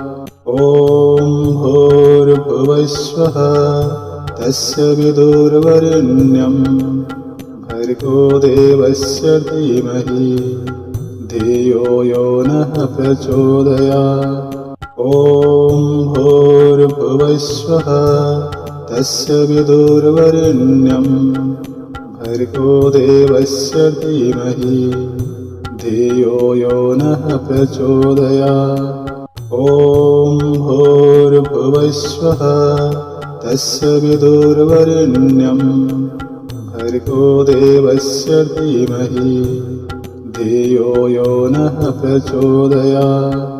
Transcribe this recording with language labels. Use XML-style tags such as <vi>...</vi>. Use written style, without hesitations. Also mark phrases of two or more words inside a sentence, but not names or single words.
<sa>ഓം ഭൂർഭുവഃസ്വഃ തസ്യ വിദുർവരെണ്യം ഭർഗോ ദേവസ്യ ധീമഹി ധിയോ യോ നഃ പ്രചോദയാത്. ഓം ഭൂർഭുവഃസ്വഃ തസ്യ വിദുർവരെണ്യം भर्गो देवस्य धीमहि धियो यो नः प्रचोदयात्। ॐ भूर्भुवस्वः तस्य विदुर्वरेण्यं भर्गो देवस्य धीमहि धियो यो नः प्रचोदयात्।</sa>